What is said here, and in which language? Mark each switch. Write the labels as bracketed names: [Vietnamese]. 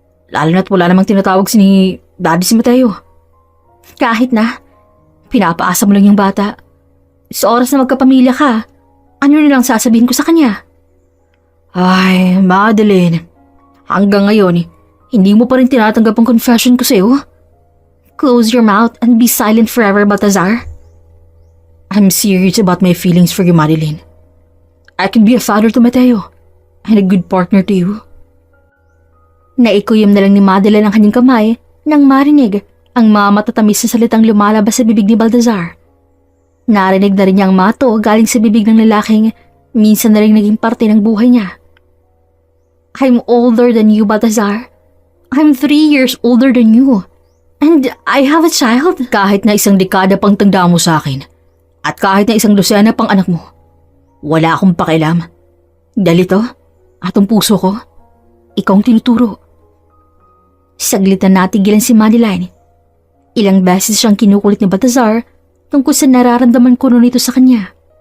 [Filipino] Lalo na't wala namang tinatawag si Daddy si Mateo. Kahit na, pinapaasa mo lang yung bata. Sa oras na magkapamilya ka, ano nilang sasabihin ko sa kanya? Ay, Madeline, hanggang ngayon, hindi mo pa rin tinatanggap ang confession ko sa'yo? [English] Close your mouth and be silent forever, Baltazar. I'm serious about my feelings for you, Madeline. I can be a father to Mateo and a good partner to you. [Filipino] Naikuyom na lang ni Madeline ang kanyang kamay nang marinig ang mga matatamis na salitang lumalabas sa bibig ni Baltazar. Narinig na rin niya ang mato galing sa bibig ng lalaking minsan na rin naging parte ng buhay niya. [English] I'm older than you, Baltazar. I'm 3 years older than you. And I have a child. [Filipino] Kahit na isang dekada pang tanda mo sa akin, at kahit na isang dosena pang anak mo, wala akong pakialam. Dahil ito, atong puso ko, ikaw ang tinuturo. Saglit na natigilan si Madeline. Ilang beses siyang kinukulit ni Baltazar tungkol sa nararamdaman ko noon ito sa kanya.